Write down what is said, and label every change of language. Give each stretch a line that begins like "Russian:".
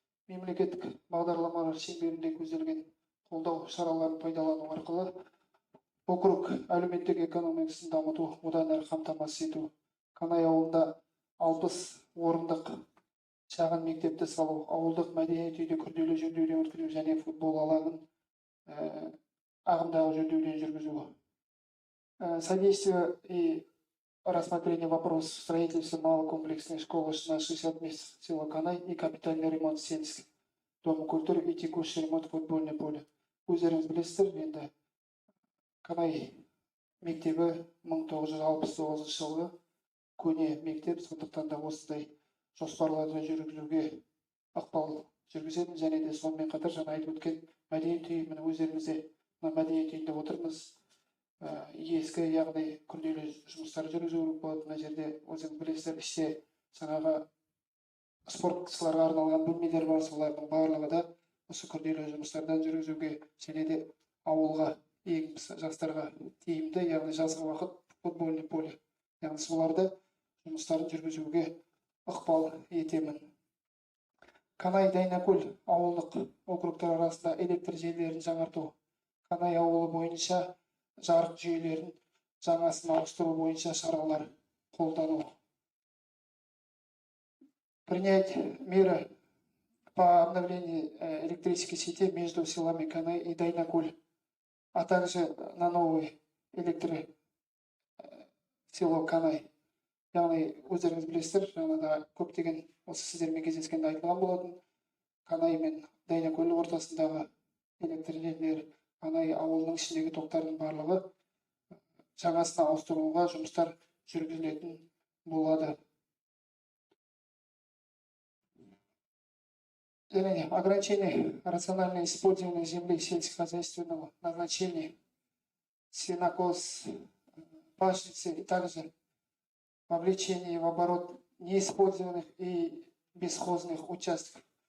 Kazakh: Мемлекеттік бағдарламалар шеңберінде көзделген қолдау шараларын пайдалану арқылы округ әлеуметтік экономикасын дамыту, одан әрі қамтамасыз ету. Қанай ауылында 60 орындық шағын мектепті салу, ауылдық мәдениет үйде күрделі жөндеуден өткізу және футбол алаңын ағымдағы жөндеуден жүргізу.
Russian: Содействие и рассмотрение вопросов строительства малокомплексной школы на 60 мест села Канай и капитальный ремонт сельских дома культуры и текущий ремонт футбольное поле.
Kazakh: Өздеріңіз білесіздер, енді Канай мектебі 1969 жылғы көне мектеп, сондықтан да осындай жоспарларды жүргізуге ықпал жүргізеді, және де сонымен қатар жаңа айтып өткен мәдениет үйі, міне өздеріңізде мәдениет үйінде отырмыз. Ескі, яғни күрделі жұмыстар жүргізу болады. Мына жерде өзіңіз білесіздер, іште жаңағы спортшыларға арналған бөлмелер бар, солардың барлығы да осы күрделі жұмыстардан жүргізуге және де ауылға ең жастарға тиімді, яғни жазғы уақыт
Russian: футбольный поле,
Kazakh: яғни соларды жұмыстарын жүргізуге ықпал етемін. Канай Дайнакөл ауылдық округтар арасында электр желілерін жаңарту, Канай ауылы бойынша жарық жүйелерін жаңасын ауыстыру бойынша шаралар қолдану.
Russian: Принять меры по обновлению электрической сети между селами Канай и Дайнакуль, а также на новый село Канай.
Kazakh: Яғни өздеріңіз білесіздер, жаңада көптеген осы сіздермен кездескенде айтылған болатын. Канай мен Дайнакөл ортасындағы электр желілері, Канай ауылының ішіндегі тоқтардың барлығы жаңасына ауыстыруға жұмыстар жүргізілетін болады.
Russian: Ограничение рационального использования земли сельскохозяйственного назначения, сенокос, пашницы и также вовлечение в оборот неиспользованных и бесхозных участков.